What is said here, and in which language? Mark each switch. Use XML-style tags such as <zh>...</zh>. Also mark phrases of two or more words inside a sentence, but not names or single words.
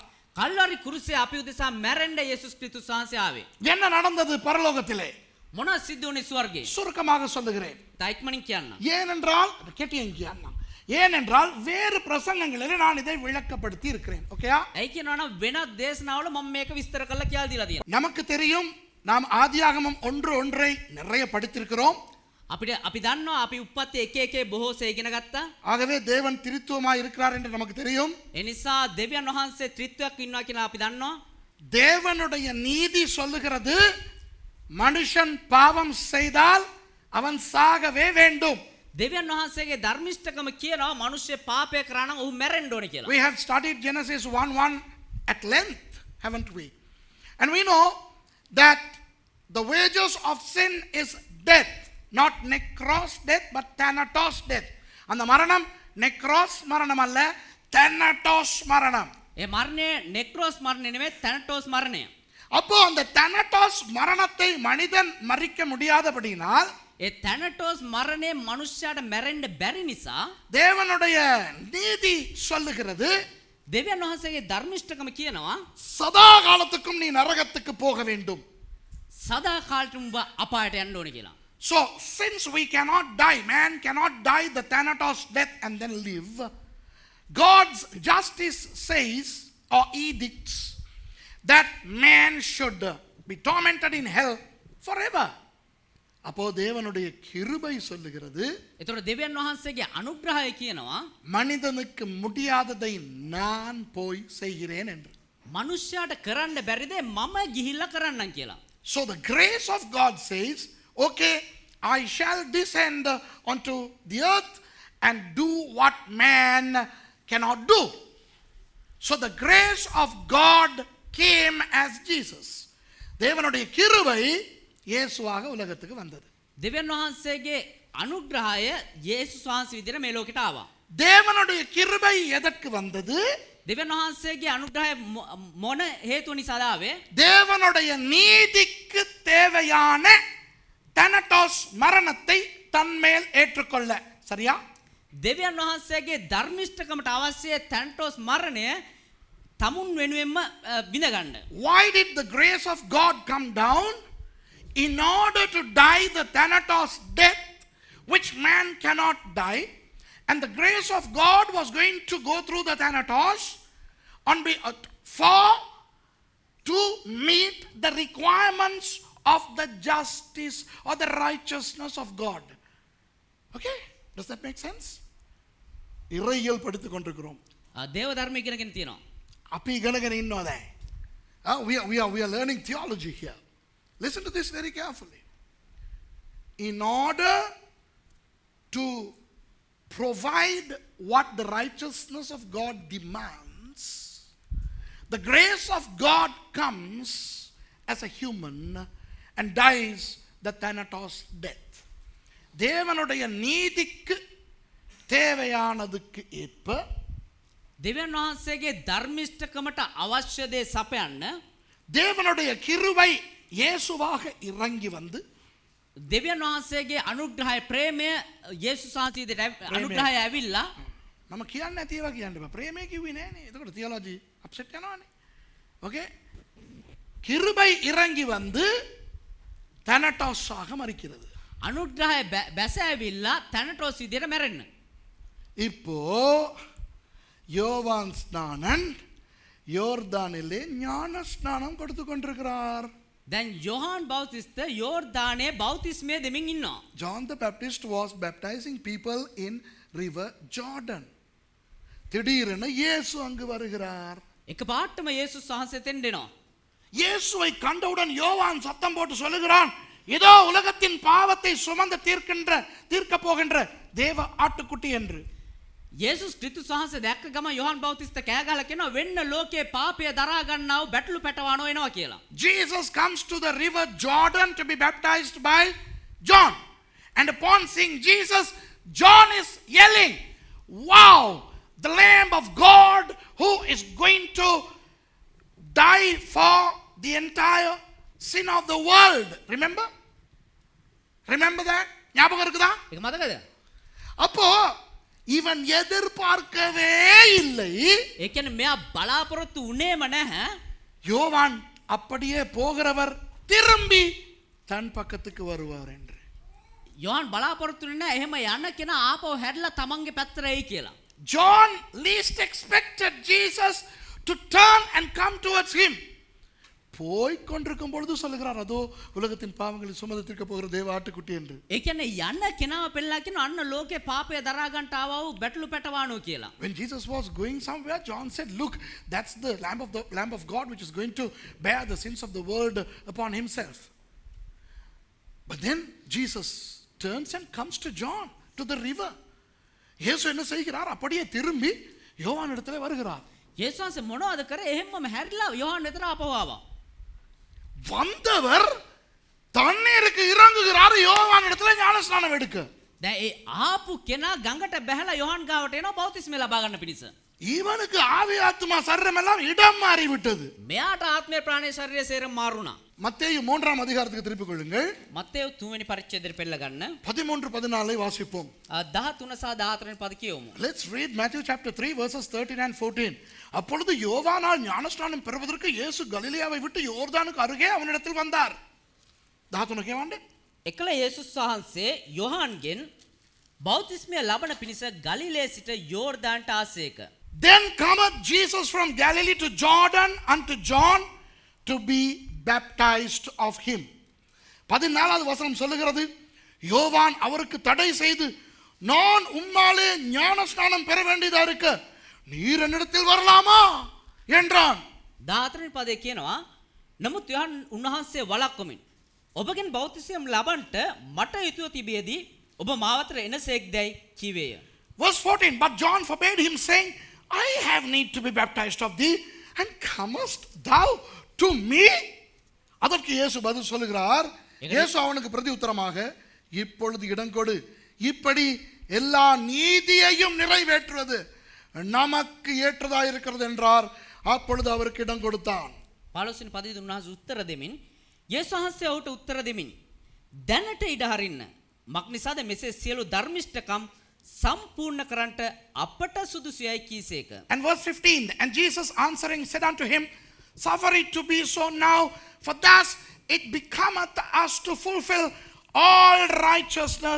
<si>කල්වාරි කුරුසේ අපි උදෙසා මැරෙන්න යේසුස් ක්‍රිස්තුස් වහන්සේ ආවේ.</si> <ta>என்ன நடந்தது பரலோகத்திலே?</ta> <si>මොනවද සිද්ධ වුනේ ස්වර්ගයේ?</si> <ta>சுருக்கமாக சொல்லுகிறேன்.</ta> <si>තායික්මනින් කියන්න.</si> <ta>ஏனென்றால் கேட்டியங்க ஏனென்றால் வேறு பிரசங்கங்களிலே நான் இதை விளக்கப்படுத்தி இருக்கிறேன். ஓகேயா?</ta> <si>ඇයි කියනවනම් වෙනත් දේශනාවල මම මේක විස්තර කරලා කියලා දීලා තියෙනවා.</si> <ta>நமக்கு தெரியும் நாம் ஆதியாகமம் 1:1 நிறைய படித்திருக்கிறோம்.</ta> <si>අපි දන්නවා අපි උප්පත්ති 1:1 බොහෝසේ ඉගෙන ගත්තා.</si> <ta>ஆகவே தேவன் திரித்துவமாய் இருக்கிறார் என்று நமக்கு தெரியும்.</ta> <si>ඒ නිසා දෙවියන් වහන්සේ ත්‍රිත්වයක් ඉන්නවා කියලා අපි දන්නවා.</si> <ta>தேவனுடைய நீதி சொல்லுகிறது மனுஷன் பாவம் செய்தால் அவன் சாகவே வேண்டும்.</ta> <si>දෙවියන් වහන්සේගේ ධර්මිෂ්ඨකම කියනවා මිනිස්සු පාපය කරා නම් ඔහු මැරෙන්න ඕනේ කියලා.</si> <en>We have studied Genesis 1:1 at length, haven't we? And we know that the wages of sin is death, not necros death but thanatos death.</en> <ta>அந்த மரணம் necros மரணம் அல்ல, thanatos மரணம்.</ta> <si>ඒ මරණය නෙක්‍රෝස් මරණය නෙමෙයි තැනටෝස් මරණය.</si> <ta>அப்போ அந்த thanatos மரணத்தை மனிதன் மறிக்க முடியாதபடியினால்</ta> <si>ඒ තැනටෝස් මරණය මනුෂ්‍යයාට මැරෙන්න බැරි නිසා</si> <ta>தேவனுடைய நீதி சொல்லுகிறது</ta> <si>දෙවියන් වහන්සේගේ ධර්මිෂ්ඨකම කියනවා</si> <ta>சதா காலத்துக்கும் நீ நரகத்துக்கு போக வேண்டும்.</ta> <si>සදා කාලෙට උඹ අපායට යන්න ඕනේ කියලා.</si> <en>So since we cannot die, man cannot die the thanatos death and then live, God's justice says or edicts that man should be tormented in hell forever.</en> <ta>அப்போ தேவனுடைய கிருபை சொல்லுகிறது</ta> <si>එතකොට දෙවියන් වහන්සේගේ අනුග්‍රහය කියනවා</si> <ta>மனிதனுக்கு முடியாததை நான் போய் செய்கிறேன் என்று.</ta> <si>මනුෂ්‍යයාට කරන්න බැරි දේ මම ගිහිල්ලා කරන්නම් කියලා.</si> <en>So the grace of God says, okay, I shall descend onto the earth and do what man cannot do. So the grace of God came as Jesus.</en> <ta>தேவனுடைய கிருபை இயேசுவாக உலகத்துக்கு வந்தது.</ta> <si>දෙවියන් වහන්සේගේ අනුග්‍රහය යේසුස් වහන්සේ විදිහට මේ ලෝකෙට ආවා.</si> <ta>தேவனுடைய கிருபை எதற்கு வந்தது?</ta> <si>දෙවියන් වහන්සේගේ අනුග්‍රහය මොන හේතුව නිසාද ආවේ?</si> <ta>தேவனுடைய நீதிக்கு தேவையான தனட்டோஸ் மரணத்தை தன்மேல் ஏற்றுக்கொள்ள. சரியா?</ta> <si>දෙවියන් වහන්සේගේ ධර්මිෂ්ඨකමට අවශ්‍ය තැන්ටෝස් මරණය තමුන් වෙනුවෙන්ම විඳගන්න.</si> <en>Why did the grace of God come down? In order to die the thanatos death which man cannot die, and the grace of God was going to go through the thanatos to meet the requirements of the justice or the righteousness of God. Okay? Does that make sense?</en> <ta>இறையியல் படித்துக் கொண்டிருக்கிறோம்.</ta> <si>දේව ධර්ම ඉගෙනගෙන තියෙනවා. අපි ඉගෙනගෙන ඉන්නවා දැන්.</si> <en>We are learning theology here. Listen to this very carefully. In order to provide what the righteousness of God demands, the grace of God comes as a human and dies the Thanatos death.</en> <ta>தேவனுடைய நீதிக்கு தேவையானதுக்கு ஏற்ப</ta> <si>දෙවියන් වහන්සේගේ ධර්මිෂ්ඨකමට අවශ්‍ය දේ සපයන්න</si> <ta>தேவனுடைய கிருபை இயேசுவாக இறங்கி வந்து</ta> <si>දෙවියන් වහන්සේගේ අනුග්‍රහය ප්‍රේමය යේසුස් වහන්සේගේ අනුග්‍රහය ඇවිල්ලා நம்ம කියන්න නැති ඒවා කියන්න බෑ. ප්‍රේමය කිව්වේ නෑනේ. එතකොට</si> <en>theology upset</en> <si>යනවානේ.</si> <ta>ஓகே? கிருபை இறங்கி வந்து தனட்டாஸாக மரிக்கிறது.</ta> <si>අනුග්‍රහය බැස ඇවිල්ලා තැනටෝස් විදියට මැරෙන්න.</si> <ta>இப்போ யோவான் ஸ்நானன் யோர்தானிலே ஞான ஸ்நானம் கொடுத்து கொண்டிருக்கிறார்.</ta> <si>දැන් යොහාන් බෞතිස්ත යෝර්දානයේ බෞතිස්මය දෙමින් ඉන්නවා.</si> <en>John the Baptist was baptizing people in river Jordan.</en> <ta>திடீரென இயேசு அங்கு வருகிறார்.</ta> <si>එක පාටම යේසුස් වහන්සේ තෙන් දෙනවා.</si> <ta>இயேசுவை கண்டவுடன் யோவான் சத்தம் போட்டு சொல்லுகிறான், இதோ உலகத்தின் பாவத்தை சுமந்து தீர்க்க போகின்ற தேவ ஆட்டுக்குட்டி என்று.</ta> <si>යේසුස් ක්‍රිස්තුස් වහන්සේ දැක්ක ගම යොහාන් බෞතිස්ත කෑ ගහලා කියනවා වෙන්න ලෝකේ පාපය දරා ගන්නව බැටළු පැටවano එනවා කියලා.</si> <en>Jesus comes to the river Jordan to be baptized by John. And upon seeing Jesus, John is yelling, wow, the Lamb of God who is going to die for the entire sin of the world. Remember that?</en> <ta>ஞாபகம் இருக்குதா?</ta> <si>ඒක මතකද?</si> <ta>அப்போ இவன் எதிர்பார்க்கவே இல்லை.</ta> <si>ඒ කියන්නේ මෙයා බලාපොරොත්තු උනේම නැහැ.</si> <ta>யோவான் அப்படியே போகிறவர் திரும்பி தன் பக்கத்துக்கு வருவார் என்று.</ta> <si>යොහාන් බලාපොරොත්තු නැහැ එහෙම යන්න කෙනා ආපහු හැරිලා තමන්ගේ පැත්තට එයි කියලා.</si> <en>John least expected Jesus to turn and come towards him.</en> <ta>போய் கொண்டிருக்கும் பொழுது சொல்லுகிறார், அதோ உலகத்தின் பாவங்களை சுமந்து தீர்க்க போகிற தேவ ஆட்டுக்குட்டி என்று.</ta> <si>ඒ කියන්නේ යන්න කෙනාව පෙන්නලා කියනවා අන්න ලෝකේ පාපය දරා ගන්නට ආවා වූ බැටළු පැටවano කියලා.</si> <en>When Jesus was going somewhere, John said, look, that's the lamb of God which is going to bear the sins of the world upon himself. But then Jesus turns and comes to John, to the river.</en> <ta>இயேசு என்ன செய்கிறார்? அப்படியே திரும்பி யோவான் இடத்துல வருகிறார்.</ta> <si>යේසුස් වහන්සේ මොනවද කරේ? එහෙම්මම හැරිලා යොහාන් වෙතට ආපහු ආවා.</si> <ta>வந்தவர் தண்ணீருக்கு இறங்குகிறார் யோவான் இடத்துல ஞானஸ்நானம் எடுக்க.</ta> <si>දැන් ඒ ආපු කෙනා ගඟට බැහැලා යොහාන් ගාවට එනවා බෞතිස්මය ලබා ගන්න පිණිස.</si> <ta>இவனுக்கு ஆவி ஆத்மா சரீரம் எல்லாம் இடம் மாறி விட்டது.</ta> <si>මෙයාට ආත්මය ප්‍රාණය ශරීරය සේරම මාරුණා.</si> <ta>மத்தேயு 3ஆம் அதிகாரத்துக்கு திருப்பிக் கொள்ளுங்கள்.</ta> <si>මත්තේයු 3 වෙනි පරිච්ඡේදයට පෙළ ගන්න.</si> <ta>13-14 வாசிப்போம்.</ta> <si>13 සහ 14 වෙනි පද කියවමු.</si> <en>Let's read Matthew chapter 3 verses 13 and 14.</en> <ta>அப்பொழுது யோவானால் ஞானஸ்நானம் பெறுவதற்கு இயேசு கலிலேயாவை விட்டு யோர்தானுக்கு அருகே அவனிடத்தில் வந்தார்.</ta> <si>13 කියවන්නේ. එකල යේසුස් වහන්සේ යොහාන්ගෙන් බෞතිස්මය ලබන පිණිස ගලිලේ සිට යෝර්දානට ආසේක.</si> <en>Then cometh Jesus from Galilee to Jordan unto John to be baptized of him.</en> <ta>14வது வசனம் சொல்லுகிறது, யோவான் அவருக்கு தடை செய்து, நான் உம்மாலே ஞானஸ்நானம் பெற வேண்டியதா இருக்கு, நீர் என்னிடத்தில் வரலாமா என்றான்.</ta> <si>14 වෙනි පදේ කියනවා නමුත් යොහාන් උන්වහන්සේ වළක්වමින් ඔබගෙන් බෞතිස්මය ලබන්නට මට යුතුව තිබියදී ඔබ මාවතට එනසේක්දයි කීවේය.</si> <en>Verse 14, but John forbade him saying, I have need to be baptized of thee, and comest thou to me?</en> <ta>அதற்கு இயேசு பதில் சொல்லுகிறார். இயேசு அவனுக்கு பிரதி உத்தரமாக, இப்பொழுது இடங்கொடு, இப்படி எல்லா நீதியையும் நிறைவேற்றுவது நமக்கு ஏற்றதா இருக்கிறது என்றார். அப்பொழுது அவருக்கு இடம் கொடுத்தான்.</ta> <si>15 වෙනි පදේ උන්වහන්සේ උත්තර දෙමින් යේසුස් වහන්සේ ඔහුට උත්තර දෙමින් දැනට ඉඩ හරින්න මක් නිසාද මෙසේ සියලු ධර්මිෂ්ඨකම් සම්පූර්ණ කරන්නට අපට සුදුසුයයි කීසේක.</si> <en>And verse 15, and Jesus answering said unto him, suffer it to be so now, for thus it becometh us to fulfill all righteousness.</en>